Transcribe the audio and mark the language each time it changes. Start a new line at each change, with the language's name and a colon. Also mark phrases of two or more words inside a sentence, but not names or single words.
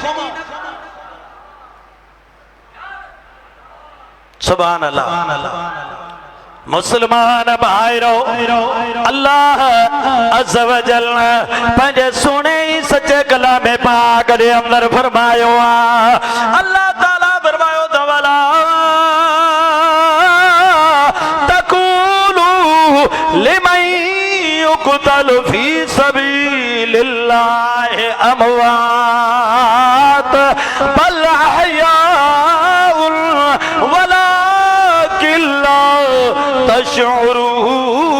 Arabic: سبحان الله
Sindhi: मुसलमान भाइरो
Arabic: الله عز وجل
Sindhi: पंहिंजे सुहिणे सचे कलाम पाक जे अंदर फरमायो आहे अल्लाह ताला फरमायो त वला
Arabic: تقولوا لمن يقتل في سبيل الله أموات بل أحياء ولكن لا تشعرون.